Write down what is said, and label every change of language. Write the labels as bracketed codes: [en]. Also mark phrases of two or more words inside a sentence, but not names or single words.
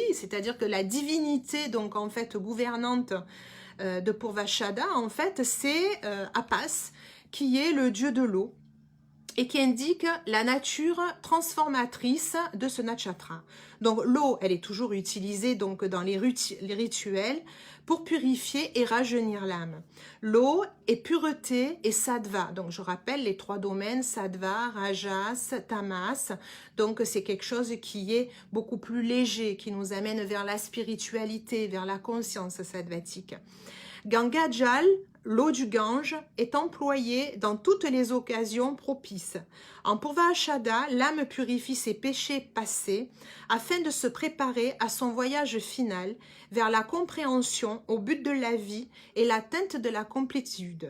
[fr] C'est-à-dire que la divinité, donc en fait, gouvernante de Purvashada, en fait, c'est Apas, qui est le dieu de l'eau, et qui indique la nature transformatrice de ce nakshatra. Donc l'eau, elle est toujours utilisée donc dans les rituels pour purifier et rajeunir l'âme. L'eau est pureté et sattva. Donc je rappelle les 3 domaines, [sa] सत्त्व, रजस्, तमस्. [fr] Donc c'est quelque chose qui est beaucoup plus léger, qui nous amène vers la spiritualité, vers la conscience sattvatique. [hi] गंगा जल, [fr] l'eau du Gange, est employée dans toutes les occasions propices. En Purvashada, l'âme purifie ses péchés passés afin de se préparer à son voyage final vers la compréhension au but de la vie et l'atteinte de la complétude.